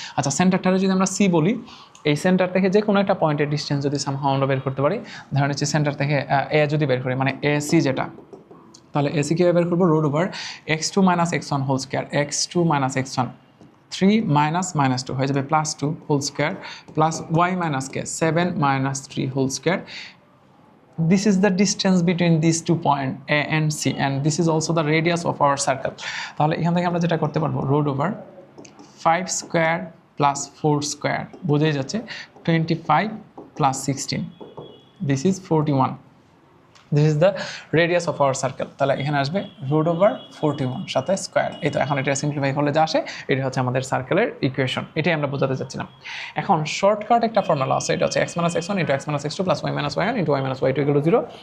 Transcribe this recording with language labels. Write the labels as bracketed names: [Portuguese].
[Bangla] আচ্ছা, সেন্টারটারে যদি আমরা সি বলি, এই সেন্টার থেকে যে কোনো একটা পয়েন্টের ডিস্টেন্স যদি সামহাও আমরা বের করতে পারি, ধরেন হচ্ছে সেন্টার থেকে এ যদি বের করি, মানে এসি যেটা, তাহলে এসি কীভাবে বের করবো? Root over x2 - x1 whole square, x2 - x1 3 - -2 হয়ে যাবে +2 whole square plus y - k 7 - 3 whole square. [English] This is the distance between these 2 points A and C, and this is also the radius of our circle. [Bangla] তাহলে এখান থেকে আমরা যেটা করতে পারবো, root over 5 square plus 4 square, বোঝাই যাচ্ছে 25 plus 16, this is 41। [English] This is the radius of our circle. [Bangla] তাহলে এখানে আসবে √41 সাথে স্কোয়ার। এই তো এখন এটা সিম্পলিফাই করলে যা আসে এটা হচ্ছে আমাদের সার্কেলের ইকুয়েশন। এটাই আমরা বোঝাতে চাচ্ছিলাম। এখন শর্টকাট একটা ফর্মুলা আছে, এটা হচ্ছে x - x1 × x - x2 + y - y1 × y - y2 = 0।